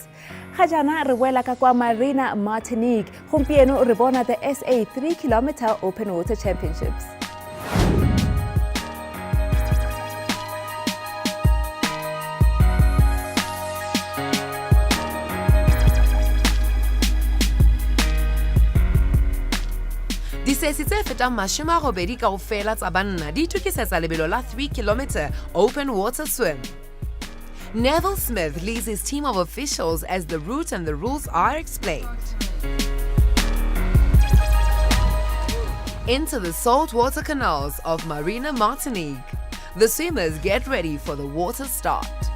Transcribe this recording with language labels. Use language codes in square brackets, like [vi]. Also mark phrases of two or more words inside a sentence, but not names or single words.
[tn] Gajana re boela ka kwa Marina, Martinique. Gompieno re bona [en] the SA 3-kilometer open water championships. [tn] Disesi tse fetang 80 kaofela tsa banna di itukisetsa lebelo la [en] 3-kilometer open water swim. Neville Smith leads his team of officials as the route and the rules are explained. Into the saltwater canals of Marina, Martinique, the swimmers get ready for the water start.